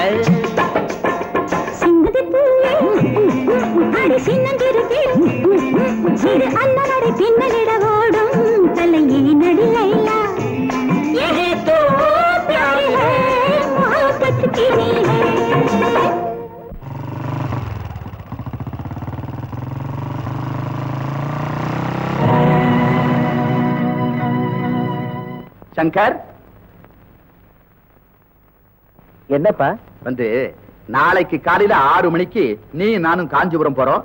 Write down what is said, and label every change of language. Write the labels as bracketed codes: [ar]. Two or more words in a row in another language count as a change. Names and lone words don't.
[ta] சின்னதி பூவே அடி சின்னதிரு கிளியே சிறு அண்ணாடை பின்னலிட ஓடும் கலையே நடி லைலா. [hi] यही तो प्यार है, मोहब्बत की है. [ta] சங்கர், என்னப்பா வந்து நாளைக்கு காலையில 6 மணிக்கு நீ நானும் காஞ்சிபுரம் போறோம்.